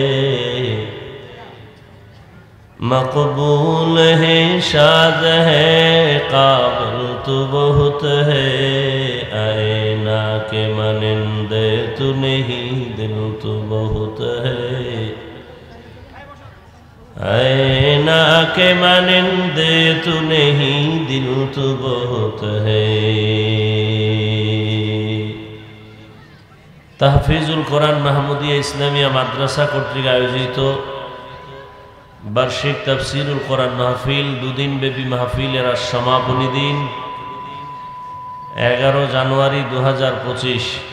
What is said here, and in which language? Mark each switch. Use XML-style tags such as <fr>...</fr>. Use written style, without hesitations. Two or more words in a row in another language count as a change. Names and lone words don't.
<ur>مقبول ہے شاذ ہے قابل تو بہت ہے آئینہ کے مانندے تو نہیں دل تو بہت ہے آئینہ کے مانندے تو نہیں دل تو بہت ہے</ur> <bn>তাহফিজুল কোরআন মাহমুদিয়া ইসলামিয়া মাদ্রাসা কর্তৃক আয়োজিত বার্ষিক তাফসীরুল কোরআন মাহফিল, দুদিন ব্যাপী মাহফিলের আজ সমাপনী দিন 11 জানুয়ারি 2025।</bn>